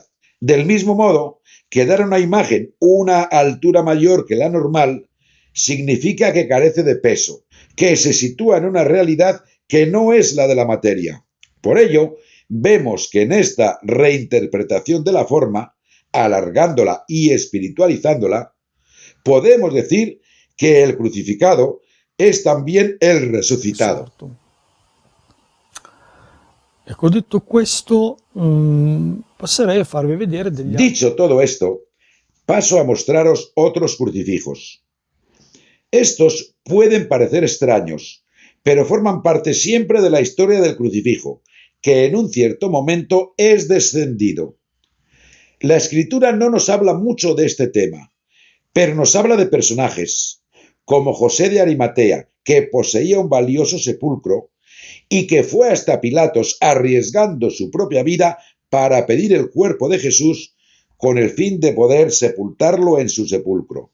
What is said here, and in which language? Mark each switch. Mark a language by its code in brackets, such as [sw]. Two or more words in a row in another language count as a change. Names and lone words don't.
[es] Del mismo modo que dar a una imagen una altura mayor que la normal significa que carece de peso, que se sitúa en una realidad que no es la de la materia. Por ello, vemos que en esta reinterpretación de la forma, alargándola y espiritualizándola, podemos decir que el crucificado es también el resucitado. [it] Esatto. Ecco, detto questo, passerei a farvi vedere degli altri. [es] Dicho todo esto, paso a mostraros otros crucifijos. Estos pueden parecer extraños, pero forman parte siempre de la historia del crucifijo, que en un cierto momento es descendido. La escritura no nos habla mucho de este tema, pero nos habla de personajes, como José de Arimatea, que poseía un valioso sepulcro y que fue hasta Pilatos arriesgando su propia vida para pedir el cuerpo de Jesús con el fin de poder sepultarlo en su sepulcro.